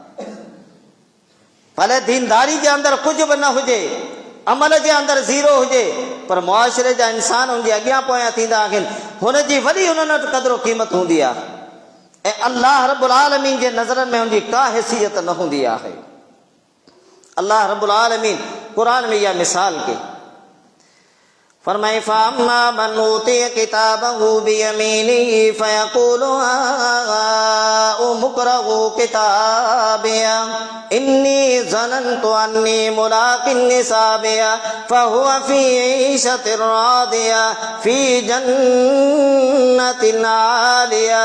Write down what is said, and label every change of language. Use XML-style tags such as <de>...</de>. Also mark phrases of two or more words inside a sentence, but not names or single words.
<sd>भले दीनदारी जे अंदरि कुझु बि न हुजे, अमल जे अंदरि ज़ीरो हुजे, पर मुआशरे जा इंसान उनजे अॻियां पोयां थींदा आहिनि, हुनजी वॾी उन्हनि वटि क़दुरु क़ीमत हूंदी आहे। ऐं</sd> <ar>الله رب العالمين</ar> <sd>जे नज़रनि में उनजी का हैसियत न हूंदी आहे।</sd> <ar>الله رب العالمين</ar> <sd>क़ुरान में इहा मिसाल कई, फरमाए</sd> <ar>فأما من أوتي كتابه بيمينه فيقول هاؤم اقرءوا كتابيه إني ظننت أني ملاق حسابيه فهو في عيشة راضية في جنة عالية.</ar>